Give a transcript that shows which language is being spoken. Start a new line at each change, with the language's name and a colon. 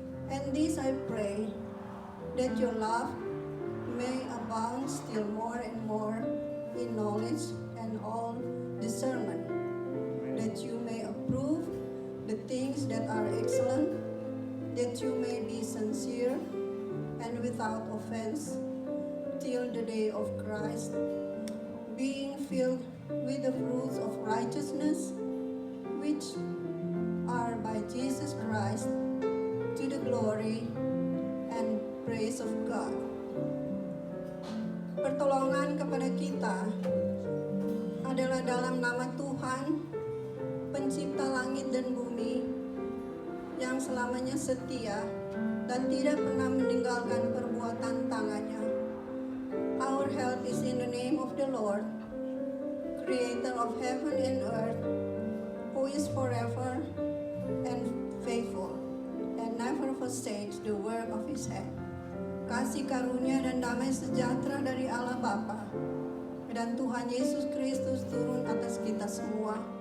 English: And this I pray, that your love may abound still more and more in knowledge and all discernment, that you may approve the things that are excellent, that you may be sincere and without offense till the day of Christ, being filled with the fruits of righteousness, which are by Jesus Christ, to the glory and praise of God.
Indonesian: Pertolongan kepada kita adalah dalam nama Tuhan, pencipta langit dan bumi, yang selamanya setia dan tidak pernah meninggalkan perbuatan tangannya.
English: Our help is in the name of the Lord, creator of heaven and earth, who is forever and faithful, and never forsakes the work of his hand.
Indonesian: Kasih karunia dan damai sejahtera dari Allah Bapa dan Tuhan Yesus Kristus turun atas kita semua.